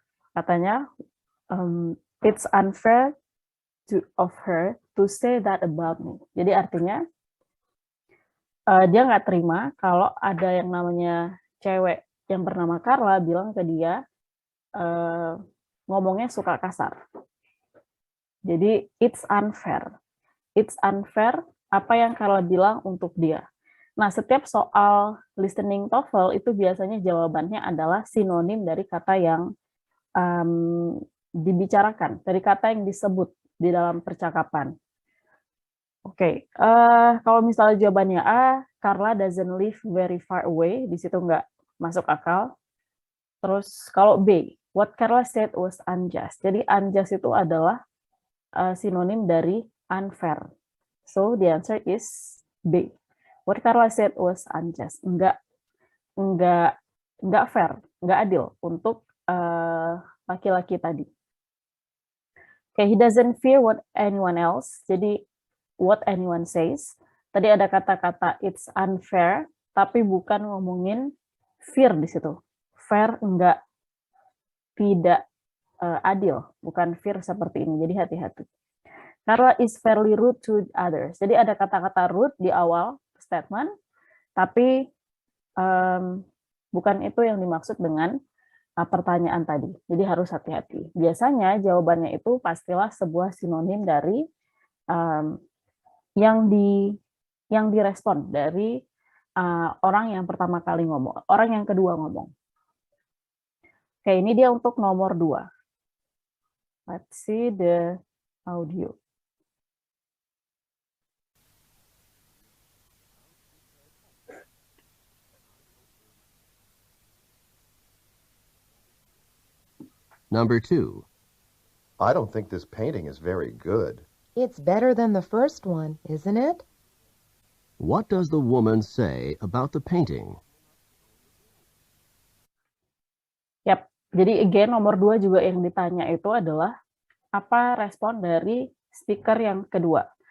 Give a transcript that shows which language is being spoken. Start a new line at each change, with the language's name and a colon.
Indonesian: Katanya,
English: it's unfair of her to say that about me.
Indonesian: Jadi artinya, dia nggak terima kalau ada yang namanya cewek yang bernama Carla bilang ke dia, ngomongnya suka kasar. Jadi,
English: it's unfair. It's unfair
Indonesian: apa yang Carla bilang untuk dia. Nah, setiap soal listening TOEFL itu biasanya jawabannya adalah sinonim dari kata yang dibicarakan, dari kata yang disebut di dalam percakapan. Oke, kalau misalnya jawabannya A,
English: Carla doesn't live very far away,
Indonesian: di situ nggak masuk akal. Terus kalau
English: B, what Carla said was unjust.
Indonesian: Jadi unjust itu adalah sinonim dari unfair.
English: So the answer is B. What Carla said was unjust.
Indonesian: Nggak fair, nggak adil untuk laki-laki tadi.
English: Okay, he doesn't fear what anyone else.
Indonesian: Jadi
English: what anyone says.
Indonesian: Tadi ada kata-kata
English: it's unfair,
Indonesian: tapi bukan ngomongin fear di situ. Fair enggak, tidak adil, bukan fear seperti ini. Jadi hati-hati.
English: Carla is fairly rude to others.
Indonesian: Jadi ada kata-kata rude di awal statement, tapi bukan itu yang dimaksud dengan pertanyaan tadi. Jadi harus hati-hati. Biasanya jawabannya itu pastilah sebuah sinonim dari yang direspon dari orang yang pertama kali ngomong, orang yang kedua ngomong. Oke, ini dia untuk nomor 2.
English: Let's see the audio. Number 2. I don't think this painting is very good. It's better than the first one, isn't it? What does the woman say about the painting?
Indonesian: Yap, jadi again nomor 2 juga yang ditanya itu adalah apa respon dari speaker yang kedua.